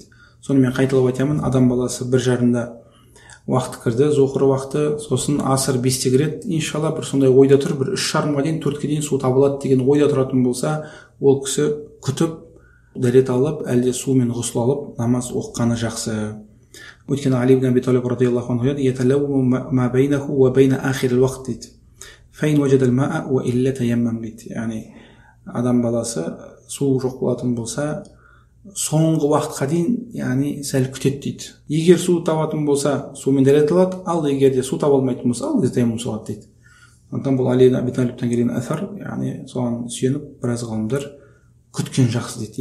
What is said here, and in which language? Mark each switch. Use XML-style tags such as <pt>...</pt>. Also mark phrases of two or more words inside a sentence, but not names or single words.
<kk>Сонымен қайталап айтамын, адам баласы 1:30-да уақыт кірді, зухр уақыты, сосын асыр 5-те кіреді, иншалла бір сондай ойда тұр, бір 3:30-ға дейін 4-ке дейін су табылады деген ойда тұратын болса, ол кісі күтіп, дәрет алып, әлде сумен ғұсыл алып, намаз оқығаны жақсы. Өйткені Али ибн Аби Талиб</kk> <ar>رضي الله عنه يتلوم ما بينه وبين آخر الوقت</ar> <kk>дейді.</kk> <ar>فإن وجد الماء وإلا تيمم дейді.</ar> <kk>Яғни адам баласы су жоқ болатын болса, соңғы уақытқа дейін, яғни сәл күтеді дейді. Егер су табатын болса, сумен дәрет алады, ал егер де су таба алмайтын болса, ал таяммум соғады дейді. Сондықтан бұл Али ибн Аби Талибтан келген әсар, яғни соған сүйеніп біраз ғалымдар күткен жақсы дейді.</kk>